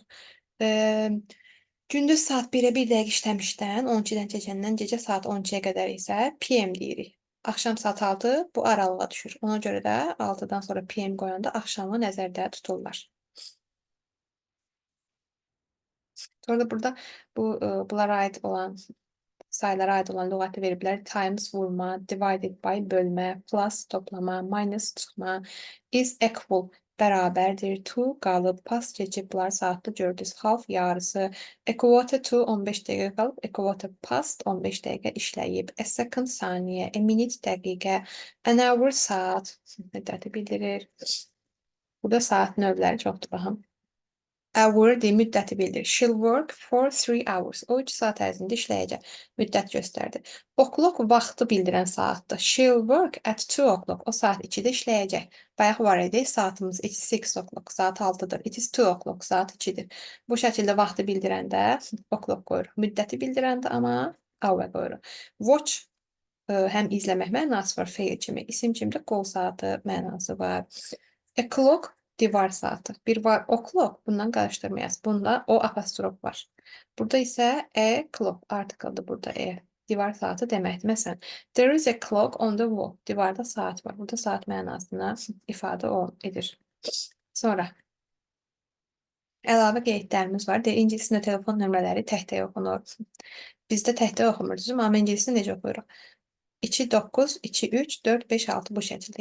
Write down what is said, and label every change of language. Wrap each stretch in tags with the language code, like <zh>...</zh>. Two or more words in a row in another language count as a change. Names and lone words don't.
<az>Gündüz saat 1-ə 1 dəqiqə işləmişdən 12-dən keçəndən gecə saat 12-yə qədər isə PM deyirik. Axşam saat 6 bu aralığa düşür. Ona görə də 6-dan sonra PM qoyanda axşamı nəzərdə tuturlar. Sonra da burada bunlara aid olan sayılara aid olan lüğəti veriblər. Times vurma,</az> <en>divided by</en> <az>bölmə, plus toplama, minus çıxma,</az> <en>is equal</en> <az>bərabərdir, to qalıb, past keçib, bunlar saatlı gördünüz, half yarısı,</az> <en>a quarter to</en> <az>15 dəqiqə qalıb,</az> <en>a quarter past</en> <az>15 dəqiqə işləyib,</az> <en>a second</en> <az>saniyə,</az> <en>a minute</en> <az>dəqiqə,</az> <en>an hour</en> <az>saat müddəti bildirir. Burada saat növləri çoxdur, baxın. Hour müddəti bildirir.</az> <en>She'll work for 3 hours.</en> <az>O 3 saat ərzində işləyəcək. Müddət göstərdi. O'clock vaxtı bildirən saatdır.</az> <en>She'll work at 2 o'clock.</en> <az>O saat 2-də işləyəcək. Bayaq var idi saatımız.</az> <en>It is 6 o'clock.</en> <az>Saat 6-dır.</az> <en>It is 2 o'clock.</en> <az>Saat 2-dir. Bu şəkildə vaxtı bildirəndə o'clock qoyuruq. Müddəti bildirəndə amma hour qoyuruq. Watch həm izləmək mənası var, fail kimi. İsim kimi də qol saatı mənası var. A clock divar saatı. Bir var o'clock, bundan qarışdırmayasınız. Bunda o apostrof var. Burada isə a clock article'dır burada e. Divar saatı deməkdir. Məsələn,</az> <en>there is a clock on the wall.</en> <az>Divarda saat var. Burada saat mənasına ifadə edir. Sonra əlavə qeydlərimiz var. İngiliscəsində telefon nömrələri tək-tək oxunur. Bizdə tək-tək oxumur, düzdürmü? Amma ingiliscəsində necə oxuyuruq? 2, 9, 2, 3, 4, 5, 6 bu şəkildə.</az>